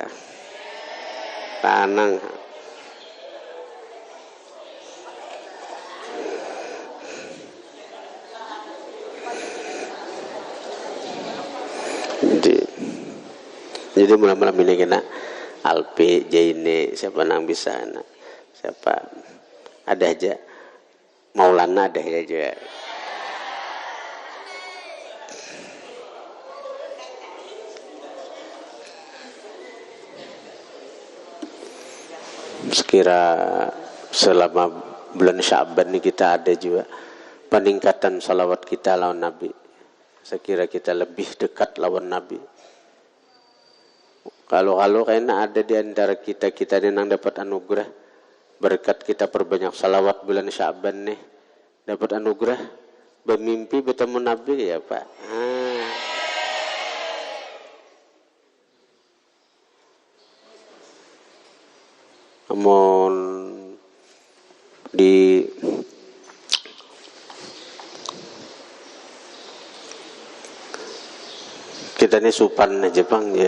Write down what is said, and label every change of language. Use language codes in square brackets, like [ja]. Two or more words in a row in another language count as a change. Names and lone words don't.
[bjn] Tanang. Jadi malam-malam ini kena Alpi, Jaine, siapa nang bisa, siapa ada aja, Maulana ada aja juga. Sekira selama bulan Sya'ban ini kita ada juga peningkatan salawat kita lawan Nabi. Sekira kita lebih dekat lawan Nabi. Kalau kayaknya ada di antara kita yang dapat anugerah berkat kita perbanyak salawat bulan Sya'ban nih, dapat anugerah bermimpi bertemu Nabi ya Pak. Namun di kita ini supan aja Bang ya.